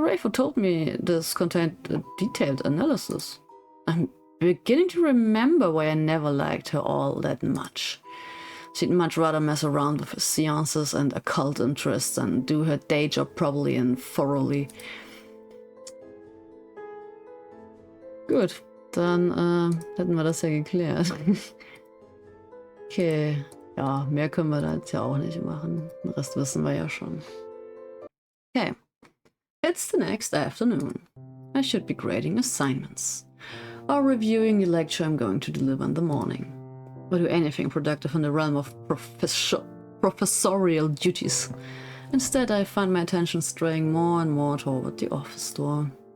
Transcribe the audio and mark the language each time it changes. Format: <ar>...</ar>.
<en>Rayford told me this contained a detailed analysis. I'm beginning to remember why I never liked her all that much. She'd much rather mess around with her seances and occult interests than do her day job properly and thoroughly.</en> <de>Gut, dann hätten wir das ja geklärt. Okay, ja, mehr können wir da jetzt ja auch nicht machen. Den Rest wissen wir ja schon.</de> <en>Okay, it's the next afternoon. I should be grading assignments or reviewing the lecture I'm going to deliver in the morning, or do anything productive in the realm of professorial duties. Instead, I find my attention straying more and more toward the office door.</en>